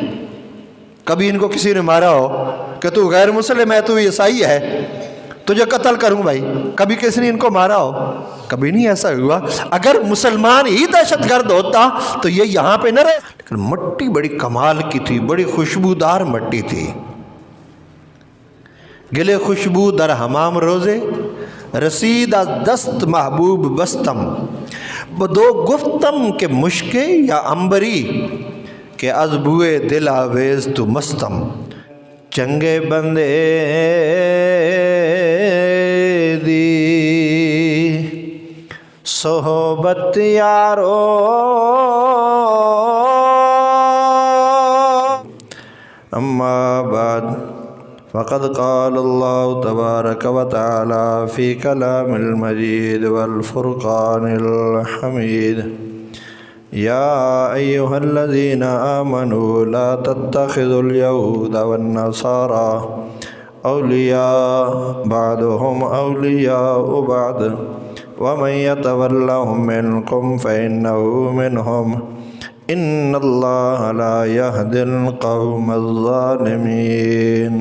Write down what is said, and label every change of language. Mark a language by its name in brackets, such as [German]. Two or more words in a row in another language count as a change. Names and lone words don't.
[Urdu] کبھی ان کو کسی نے مارا ہو کہ تو غیر مسلم ہے، تو عیسائی ہے، تجھے قتل کروں بھائی؟ کبھی کسی نے ان کو مارا ہو؟ کبھی نہیں ایسا ہوا۔ اگر مسلمان ہی دہشت گرد ہوتا تو یہ یہاں پہ نہ رہے۔ لیکن مٹی بڑی کمال کی تھی، بڑی خوشبودار مٹی تھی۔ [Persian] گلے خوشبو در حمام روزے، رسید از دست محبوب بستم، بدو گفتم کہ مشکے یا عنبری، کہ از بوئے دل آویز تو مستم۔ [Punjabi] چنگے بندے دی صحبت یارو، [Arabic] اما بعد فقد قال اللہ تبارک و تعالی فی کلام المجید والفرقان الحمید، یا ایہا الذین آمنوا لا تتخذوا اليہود والنصارى اولیاء بعضهم اولیاء بعض ومن يتولهم منکم فإنه منهم ان اللہ لا يهدي القوم الظالمین۔